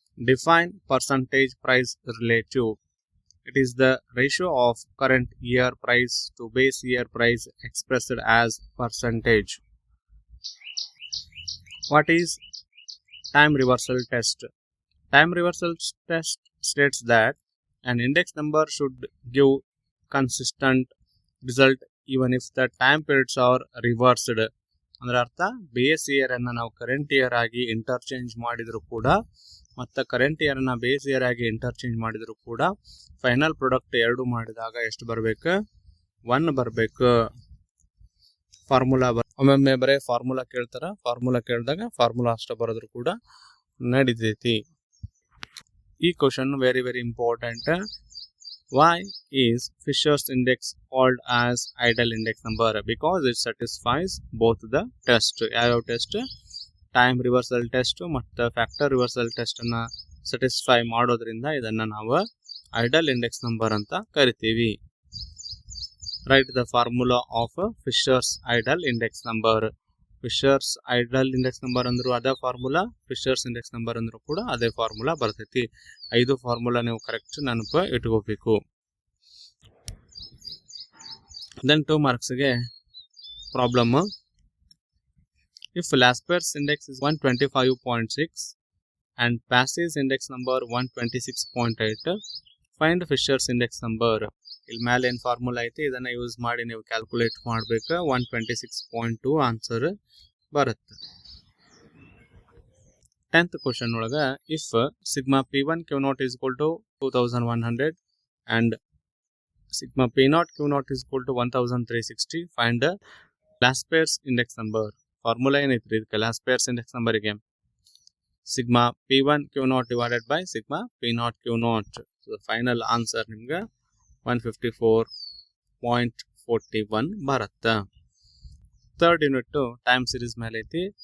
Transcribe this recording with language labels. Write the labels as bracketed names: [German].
[English] Define percentage price relative. It is the ratio of current year price to base year price expressed as percentage. What is time reversal test? Time reversal test states that an index number should give consistent result even if the time periods are reversed. [Kannada] ಅಂದ್ರೆ ಅರ್ಥ, base year ಅನ್ನ ನಾವು current year ಆಗಿ interchange ಮಾಡಿದ್ರು ಕೂಡ ಮತ್ತು current year ಅನ್ನ base year ಆಗಿ ಇಂಟರ್ಚೇಂಜ್ ಮಾಡಿದ್ರು ಕೂಡ ಫೈನಲ್ ಪ್ರಾಡಕ್ಟ್ ಎರಡು ಮಾಡಿದಾಗ ಎಷ್ಟು ಬರಬೇಕು, 1 ಬರಬೇಕು. ಫಾರ್ಮುಲಾ ಒಮ್ಮೊಮ್ಮೆ ಬರೀ ಫಾರ್ಮುಲಾ ಕೇಳ್ತಾರ, ಫಾರ್ಮುಲಾ ಕೇಳಿದಾಗ ಫಾರ್ಮುಲಾ ಅಷ್ಟ ಬರೋದ್ರು ಕೂಡ ನಡೀತೈತಿ. [English] ಈ question very very important. Why is Fisher's index called as ideal index number? Because it satisfies both the test. [Kannada] ಯಾವ ಟೆಸ್ಟ್, ಟೈಮ್ ರಿವರ್ಸಲ್ ಟೆಸ್ಟ್ ಮತ್ತು ಫ್ಯಾಕ್ಟರ್ ರಿವರ್ಸಲ್ ಟೆಸ್ಟ್ ಅನ್ನ ಸ್ಯಾಟಿಸ್ಫೈ ಮಾಡೋದ್ರಿಂದ ಇದನ್ನ ನಾವು ಐಡಲ್ ಇಂಡೆಕ್ಸ್ ನಂಬರ್ ಅಂತ ಕರಿತೀವಿ. [English] Write the formula of Fisher's ideal index number. [Kannada] Fisher's ideal index number ಅಂದ್ರು ಅದೇ ಫಾರ್ಮುಲಾ, Fisher's index number ಅಂದ್ರು ಕೂಡ ಅದೇ ಫಾರ್ಮುಲಾ ಬರ್ತೈತಿ. 5 ಫಾರ್ಮುಲಾ ನೀವು ಕರೆಕ್ಟ್ ನೆನಪು ಇಟ್ಕೋಬೇಕು. [English] Then 2 ಮಾರ್ಕ್ಸ್ಗೆ problem. If Lasper's index is 125.6 and Passey's index number 126.8, find Fisher's index number. [Kannada] ಇಲ್ಲಿ ಮೇಲೆ ಏನು ಫಾರ್ಮುಲಾ ಐತಿ ಇದನ್ನ ಯೂಸ್ ಮಾಡಿ ನೀವು ಕ್ಯಾಲ್ಕುಲೇಟ್ ಮಾಡಬೇಕು. 126.2 ಆನ್ಸರ್ ಬರುತ್ತೆ. [English] 10th question ಒಳಗ, if sigma P1 Q0 is equal to 2100 and sigma P0 Q0 is equal to 1360, find Lasper's index number. [Kannada] Formula ಏನೈತ್ರಿ ಇದಕ್ಕೆ, ಲಾಸ್ಪೇರ್ಸ್ ಇಂಡೆಕ್ಸ್ ನಂಬರಿಗೆ [English] Sigma P1 Q0 divided by sigma P0 Q0. [Kannada] Final answer ನಿಮ್ಗೆ 154.41 ಬರುತ್ತೆ. Third unit time series ಮೇಲೆ ಐತಿ.